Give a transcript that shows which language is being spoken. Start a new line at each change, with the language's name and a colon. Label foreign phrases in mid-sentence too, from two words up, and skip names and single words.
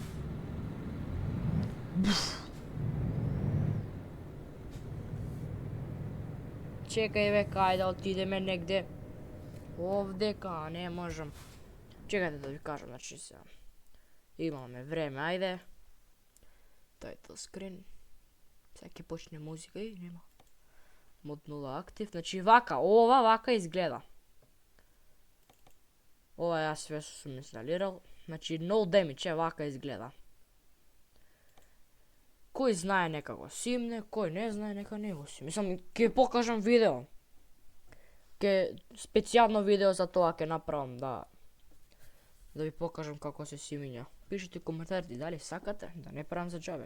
Macedonian: Чекај, бе, кај да отидеме негде. Овдека, не можам. Чекајте да ви кажам, значи сега. Имаме време, ајде.
English: Title screen.
Macedonian: Сега ќе почне музика и нема. Мод 0 актив, значи вака, ова вака изгледа. Ова јас све сум инсталирал, значи
English: no damage,
Macedonian: вака изгледа. Кој знае нека го симне, кој не знае нека не го симне. Мислам, ќе покажам видео. Специјално видео за тоа ќе направам, да ви покажам како се симиња. Пишете коментарите дали сакате, да не правам за џабе.